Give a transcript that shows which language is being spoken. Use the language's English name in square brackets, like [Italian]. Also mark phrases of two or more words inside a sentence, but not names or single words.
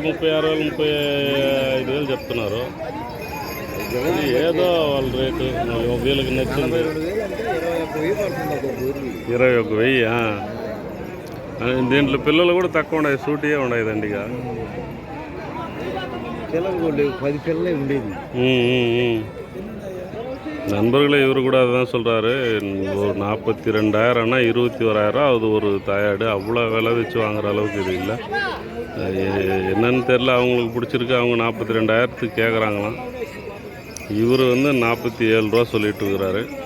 [Telugu] 36,000 35,000 చెప్తున్నారు. ఇది ఏదో వాళ్ళ రేటు వీళ్ళకి నచ్చింది. 21,000. దీంట్లో పిల్లలు కూడా తక్కువ ఉన్నాయి, సూటియే ఉండేదండి. ఇక పిల్లలు 10 పిల్లలే ఉండేది. [Tamil] நண்பர்களே இவர் கூட அதுதான் சொல்கிறாரு. ஒரு 42,000 ஆனால் 21,000 அது ஒரு தாயாடு. அவ்வளோ விலை வச்சு வாங்குற அளவுக்கு இது இல்லை. என்னன்னு தெரில, அவங்களுக்கு பிடிச்சிருக்கு. அவங்க 42,000 கேட்குறாங்களாம். இவர் வந்து 47 ரூபா சொல்லிட்டு இருக்கிறாரு.